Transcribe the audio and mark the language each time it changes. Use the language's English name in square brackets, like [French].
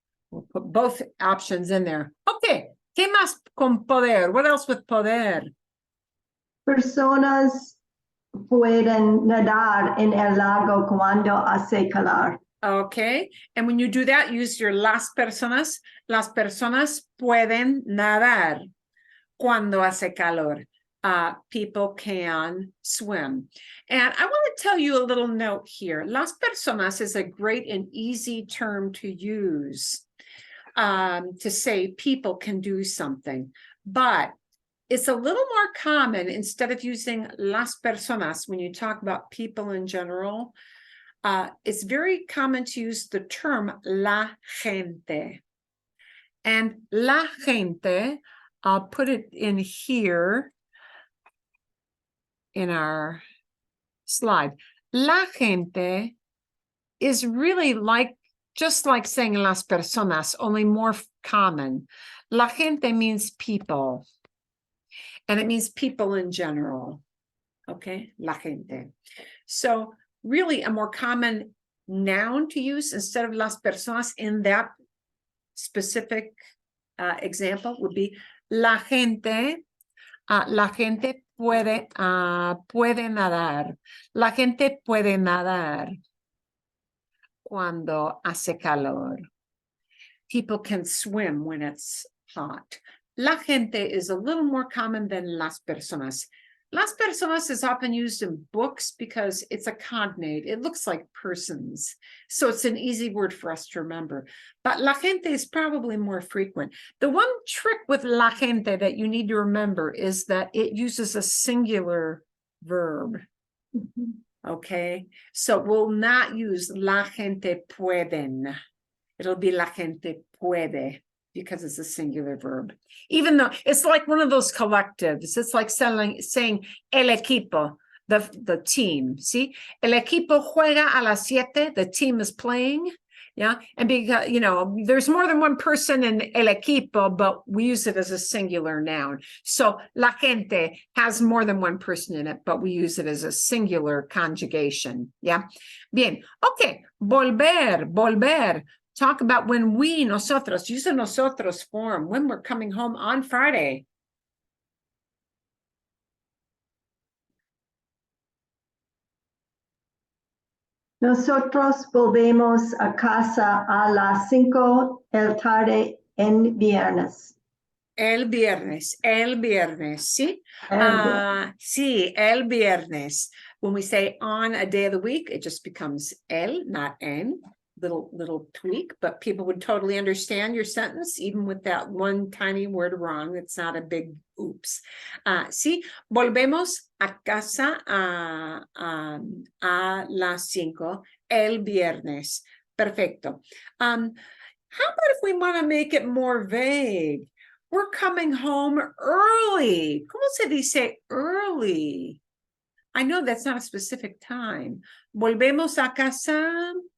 [English] We'll put both options in there. [Spanish] Okay, ¿qué más con poder? [English] What else with poder? [Spanish] Personas pueden nadar en el lago cuando hace calor. [English] Okay, and when you do that, use your las personas. [Spanish] Las personas pueden nadar cuando hace calor. [English] People can swim. And I want to tell you a little note here. Las personas is a great and easy term to use to say people can do something. But it's a little more common, instead of using las personas when you talk about people in general, it's very common to use the term la gente. And la gente, I'll put it in here in our slide. La gente is really like, just like saying las personas, only more common. La gente means people. And it means people in general. Okay, la gente. So really a more common noun to use instead of las personas in that specific example would be la gente. [Spanish] La gente puede nadar. La gente puede nadar cuando hace calor. [English] People can swim when it's hot. La gente is a little more common than las personas. Las personas is often used in books because it's a cognate. It looks like persons. So it's an easy word for us to remember. But la gente is probably more frequent. The one trick with la gente that you need to remember is that it uses a singular verb. Okay, so we'll not use la gente pueden. It'll be la gente puede because it's a singular verb. Even though it's like one of those collectives. It's like saying el equipo. the team, ¿sí? [Spanish] El equipo juega a las 7, [English] the team is playing, yeah? And because, you know, there's more than one person in el equipo, but we use it as a singular noun. So la gente has more than one person in it, but we use it as a singular conjugation, yeah? Bien, okay, volver. Talk about when we, nosotros, use a nosotros form, when we're coming home on Friday. [Spanish] Nosotros volvemos a casa a las 5 el tarde en viernes. El viernes, ¿sí? Sí, el viernes. [English] When we say on a day of the week, it just becomes el, not en. Little tweak, but people would totally understand your sentence, even with that one tiny word wrong. It's not a big oops. [Spanish] Sí, volvemos a casa a las 5 el viernes. Perfecto. [English] How about if we want to make it more vague? We're coming home early. [Spanish] ¿Cómo se dice early? [English] I know that's not a specific time. [Spanish] Volvemos a casa.